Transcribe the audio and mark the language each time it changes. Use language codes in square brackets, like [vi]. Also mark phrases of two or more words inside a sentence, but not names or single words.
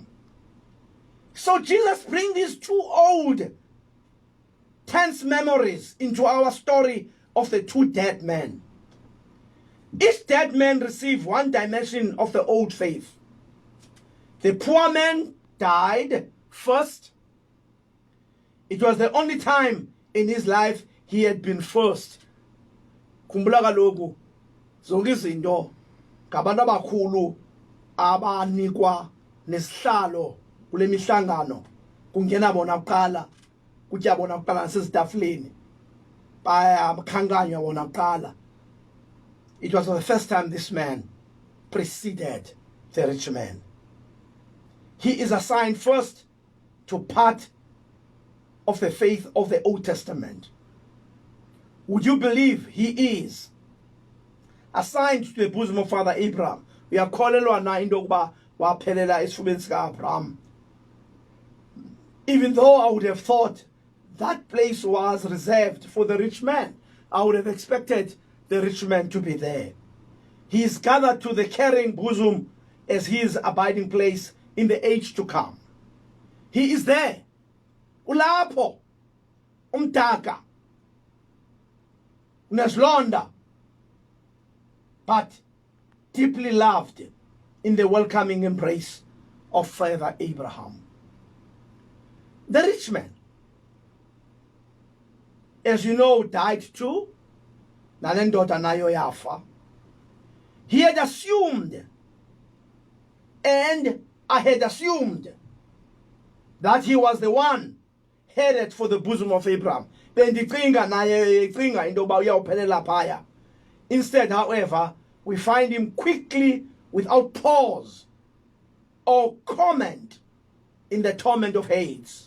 [en] So Jesus brings these two old, tense memories into our story of the two dead men. Each dead man received one dimension of the old faith. The poor man died first. It was the only time in his life he had been first. [xh] Khumbula kaloku zonke izinto ngabantu abakhulu abanikwa nesihlalo kule mihlangano kungena bona kuqala kutya bona kuqala nasezitafuleni bayakhankanywa bona kuqala. [en] It was the first time this man preceded the rich man. He is assigned first to part of the faith of the Old Testament. Would you believe he is assigned to the bosom of Father Abraham? We are calling [xh] na into yokuba waphelela esifubeni sika Abraham. [en] Even though I would have thought that place was reserved for the rich man, I would have expected the rich man to be there. He is gathered to the carrying bosom as his abiding place in the age to come. He is there. [xh] Ulapho umdaka neslonda, [en] but deeply loved in the welcoming embrace of Father Abraham. The rich man, as you know, died too. [xh] Nalendoda nayo yafa. [en] He had assumed, and I had assumed, that he was the one headed for the bosom of Abraham. Instead, however, we find him quickly, without pause or comment, in the torment of Hades.